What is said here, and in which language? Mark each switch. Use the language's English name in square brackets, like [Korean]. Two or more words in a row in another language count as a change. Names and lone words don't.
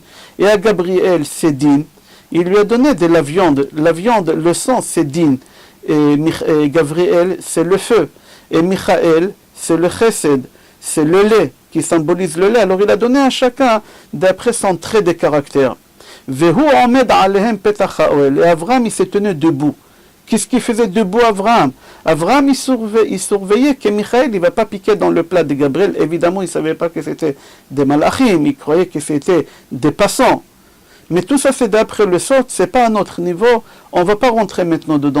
[French] Et à Gabriel, c'est din. Il lui a donné de la viande. La viande, le sang, c'est din. Et Gabriel, c'est le feu. Et Michael, c'est le chesed, c'est le lait qui symbolise le lait. Alors il a donné à chacun d'après son trait de caractère. [Hebrew] והוא עומד עליהם פתח האהל. [French] Et Avraham, il s'est tenu debout. Qu'est-ce qu'il faisait debout, Avraham? Avraham, il surveillait que Michael, il ne va pas piquer dans le plat de Gabriel. Évidemment, il ne savait pas que c'était des malachim, il croyait que c'était des passants. Mais tout ça, c'est d'après le sort, ce n'est pas à notre niveau, on ne va pas rentrer maintenant dedans.